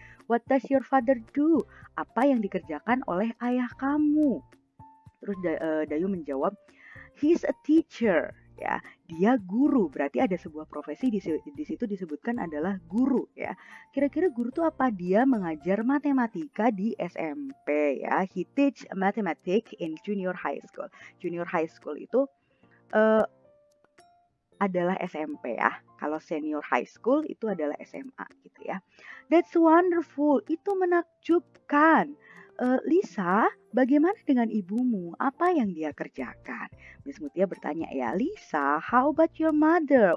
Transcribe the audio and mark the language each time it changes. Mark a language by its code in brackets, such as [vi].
[en] What does your father do? [id] Apa yang dikerjakan oleh ayah kamu? Terus Dayu menjawab, [en] he's a teacher. [id] Ya, dia guru. Berarti ada sebuah profesi di situ disebutkan adalah guru ya. Kira-kira guru itu apa? Dia mengajar matematika di SMP ya. [en] He teach mathematics in junior high school. [id] Junior high school itu adalah SMP ya. Kalau senior high school itu adalah SMA gitu ya. [en] That's wonderful. [id] Itu menakjubkan. Lisa, bagaimana dengan ibumu? Apa yang dia kerjakan? Miss Mutia bertanya ya, Lisa, [en] how about your mother?